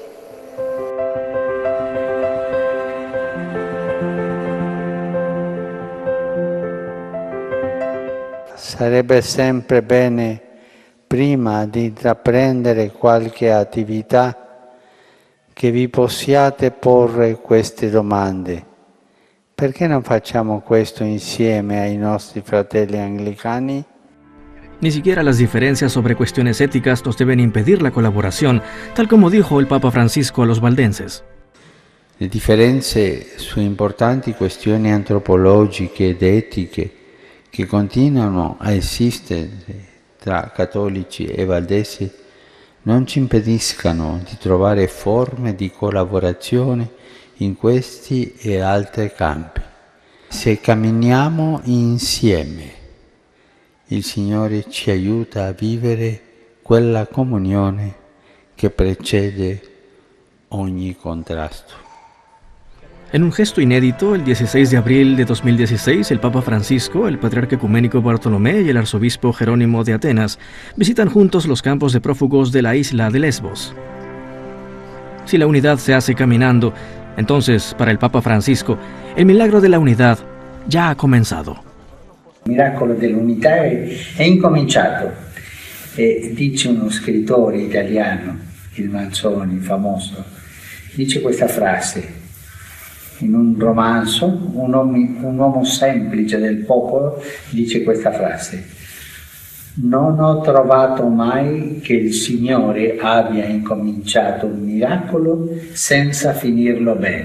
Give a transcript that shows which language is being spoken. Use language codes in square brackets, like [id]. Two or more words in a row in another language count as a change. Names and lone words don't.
[it] Sarebbe sempre bene, prima di intraprendere qualche attività, che vi possiate porre queste domande. Perché non facciamo questo insieme ai nostri fratelli anglicani? [es] Ni siquiera las diferencias sobre cuestiones éticas nos deben impedir la colaboración, tal como dijo el Papa Francisco a los valdenses. [it] Le differenze su importanti questioni antropologiche ed etiche che continuano a esistere tra cattolici e valdesi non ci impediscano di trovare forme di collaborazione in questi e altri campi. Se camminiamo insieme, il Signore ci aiuta a vivere quella comunione che precede ogni contrasto. [es] En un gesto inédito, el 16 de abril de 2016, el Papa Francisco, el Patriarca Ecuménico Bartolomé y el Arzobispo Jerónimo de Atenas visitan juntos los campos de prófugos de la isla de Lesbos. Si la unidad se hace caminando, entonces, para el Papa Francisco, el milagro de la unidad ya ha comenzado. [it] Il miracolo dell'unità è incominciato. Dice uno scrittore italiano, il Manzoni, famoso, dice questa frase. In un romanzo, un uomo semplice del popolo dice questa frase: non ho trovato mai che il Signore abbia incominciato un miracolo senza finirlo bene.